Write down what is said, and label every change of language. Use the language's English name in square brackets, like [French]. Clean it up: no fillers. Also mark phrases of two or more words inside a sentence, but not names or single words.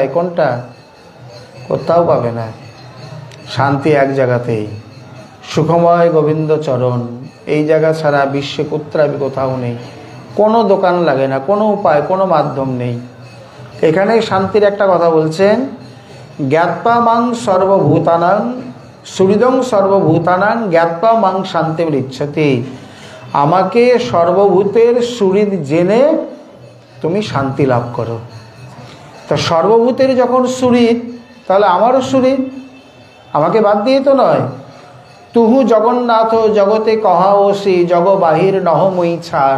[Bangla] কোনটা? কোথাও পাবে না। শান্তি এক জায়গাতেই, সুখময় গোবিন্দ চরণ। এই জায়গা ছাড়া বিশ্বে কোথাও নেই। কোনো দোকান লাগে না, কোনো উপায়, কোনো মাধ্যম নেই। এখানে শান্তির একটা কথা বলছেন, [Sanskrit] জ্ঞাত্বা মাং সর্বভূতানাং সুহৃদং সর্বভূতানাং জ্ঞাত্বা মাং শান্তিমিচ্ছতি। [Bangla] আমাকে সর্বভূতের সুহৃদ জেনে তুমি শান্তি লাভ করো। তা সর্বভূতের যখন সুহৃদ, তাহলে আমারও সুহৃদ, আমাকে বাদ দিয়ে তো নয়। তুহু জগন্নাথ জগতে কহাওসি জগ বাহির নহ মই ছাড়।